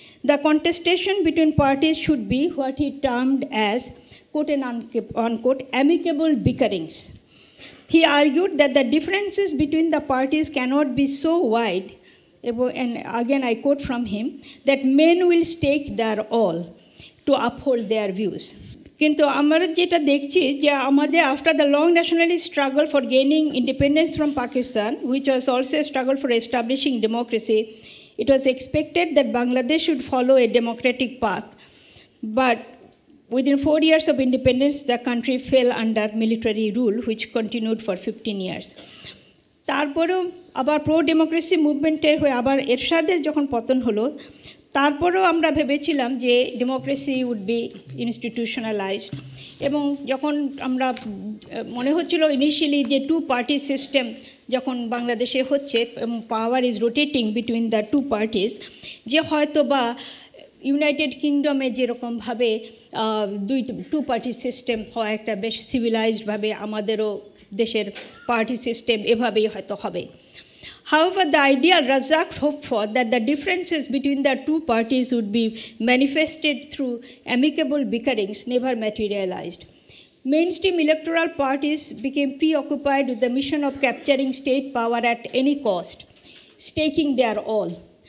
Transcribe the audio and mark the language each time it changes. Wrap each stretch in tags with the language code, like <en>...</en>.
<en>The contestation between parties should be what he termed as quote and unquote amicable bickerings. He argued that the differences between the parties cannot be so wide, and again I quote from him, that men will stake their all to uphold their views.</en> <bn>কিন্তু আমরা যেটা দেখছি যে আমাদের</bn> <en>After the long nationalist struggle for gaining independence from Pakistan, which was also a struggle for establishing democracy, it was expected that Bangladesh should follow a democratic path. But within 4 years of independence, the country fell under military rule, which continued for 15 years.</en> <bn>তারপরেও আবার pro democracy মুভমেন্টের হয়ে আবার এরশাদের যখন পতন হলো, তারপরেও আমরা ভেবেছিলাম যে</bn> <en>democracy would be institutionalised,</en> <bn>এবং যখন আমরা মনে হচ্ছিল ইনিশিয়ালি যে টু পার্টি সিস্টেম যখন বাংলাদেশে হচ্ছে এবং</bn> <en>power is rotating between the two parties,</en> <bn>যে হয়তো বা ইউনাইটেড কিংডমে যেরকমভাবে টু পার্টি সিস্টেম হয় একটা বেশ সিভিলাইজডভাবে আমাদেরও দেশের পার্টি সিস্টেম এভাবেই হয়তো হবে।</bn> <en>However, the ideal Razzaq hoped for, that the differences between the two parties would be manifested through amicable bickerings, never materialized. Mainstream electoral parties became preoccupied with the mission of capturing state power at any cost, staking their all.</en>